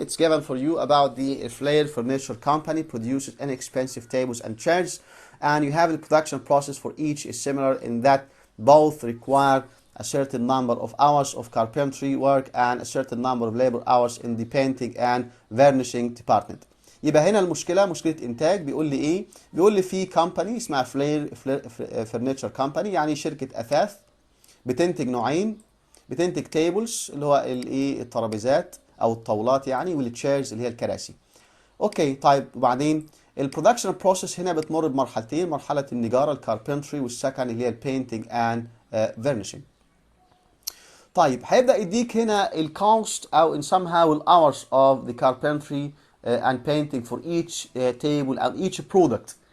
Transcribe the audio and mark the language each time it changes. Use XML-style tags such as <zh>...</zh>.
<en>It's given for you about the Flair Furniture Company produces inexpensive tables and chairs, and you have the production process for each is similar in that both require a certain number of hours of carpentry work and a certain number of labor hours in the painting and vernishing department.</en> <ar>يبقى هنا المشكلة مشكلة إنتاج. بيقول لي إيه؟ بيقول لي في كومباني اسمها فلير فرنتشر كومباني، يعني شركة أثاث بتنتج نوعين، بتنتج تيبلز اللي هو الايه الترابيزات او الطاولات يعني، والتشيرز اللي هي الكراسي. اوكي طيب، وبعدين البرودكشن بروسيس هنا بتمر بمرحلتين، مرحله النجاره الكاربنتري، والسكند اللي هي البينتنج اند فيرنيشنج. طيب هيبدا يديك هنا الكوست او</ar> <en>in somehow الhours of the carpentry and painting for each table and each product.</en>